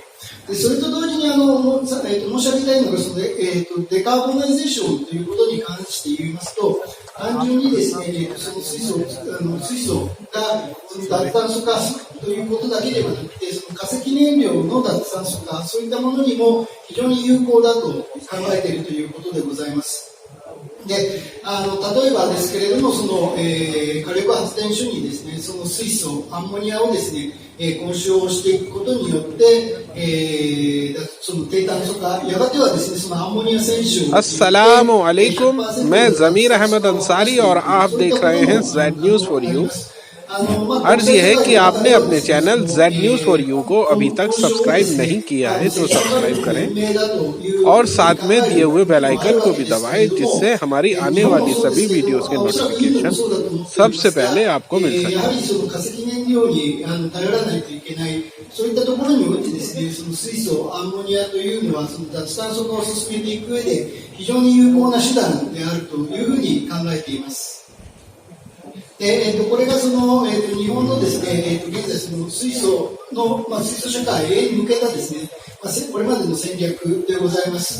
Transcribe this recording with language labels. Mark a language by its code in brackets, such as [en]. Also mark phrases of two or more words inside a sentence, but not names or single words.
[ja] でそれと同時に申し上げたいのがその、デカーボナイゼーションということに関して言いますと、単純にですね、その水素がその脱炭素化ということだけではなくて、その化石燃料の脱炭素化、そういったものにも非常に有効だと考えているということでございます。で、例えばですけれども、その、火力発電所にですね、その水素、アンモニアをですね、混焼していくことによって、その低炭素化、やがてはですね、そのアンモニア選手を [ar] السلام عليكم. [hi] मैं ज़मीर अहमद अंसारी और आप देख रहे हैं जेड न्यूज़ फॉर यू। अर्ज ये है कि आपने अपने चैनल जेड न्यूज़ फॉर यू को अभी तक सब्सक्राइब नहीं किया है तो सब्सक्राइब करें और साथ में दिए हुए [en] bell icon [hi] को भी दबाएं, जिससे हमारी आने वाली सभी वीडियोस के नोटिफिकेशन सबसे पहले आपको मिल सके। [ja] そういったところにおいてですね、その水素、アンモニアというのはその脱炭素化を進めていく上で非常に有効な手段であるというふうに考えています。でこれがその、日本のですね、現在その水素の、水素社会に向けたですね、これまでの戦略でございます。